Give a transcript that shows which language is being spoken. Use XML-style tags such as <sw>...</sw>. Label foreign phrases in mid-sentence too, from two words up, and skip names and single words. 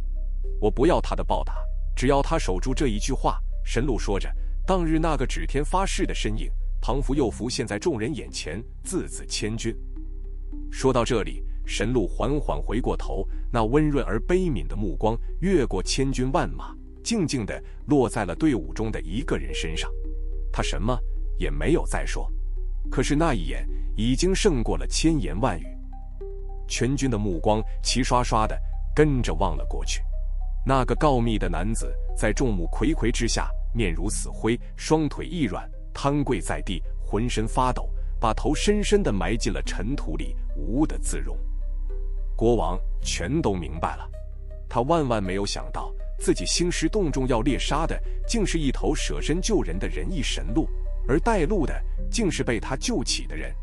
<zh>我不要他的報答，只要他守住這一句話。神鹿說着，當日那個指天發誓的身影，彷彿又浮現在眾人眼前，字字千鈞。說到這裡，神鹿緩緩回過頭，那溫潤而悲憫的目光越過千軍萬馬，靜靜地落在了隊伍中的一個人身上。他什麼也沒有再說，可是那一眼已經勝過了千言萬語。全軍的目光齊刷刷地跟着望了過去。那個告密的男子在眾目睽睽之下，面如死灰，雙腿一軟，癱跪在地，渾身發抖，把頭深深地埋進了塵土裡，無的自容。國王全都明白了，他萬萬沒有想到，自己興師動眾要獵殺的，竟是一頭捨身救人的仁義神鹿，而帶路的，竟是被他救起的人。</zh>